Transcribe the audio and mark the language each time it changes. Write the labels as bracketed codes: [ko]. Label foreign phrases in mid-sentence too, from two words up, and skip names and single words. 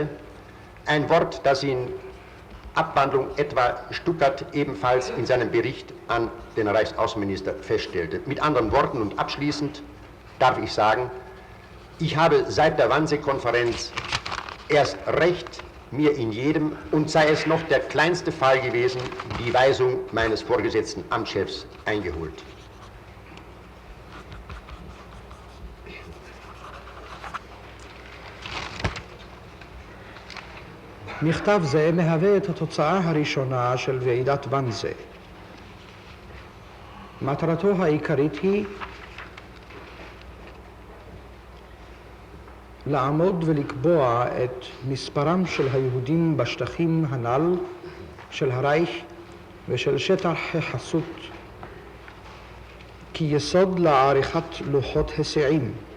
[de] Ein Wort, das in Abwandlung etwa Stuckert ebenfalls in seinem Bericht an den Reichsaußenminister feststellte. Mit anderen Worten und abschließend darf ich sagen, ich habe seit der Wannsee-Konferenz erst recht mir in jedem, und sei es noch der kleinste Fall gewesen, die Weisung meines vorgesetzten Amtschefs eingeholt. [he] מכתב זה מהווה את התוצאה הראשונה של ועידת ואנזה. מטרתו העיקרית היא לעמוד ולקבוע את מספרם של היהודים בשטחים הנ"ל של הרייך ושל שטח החסות כיסוד לעריכת לוחות היסעים.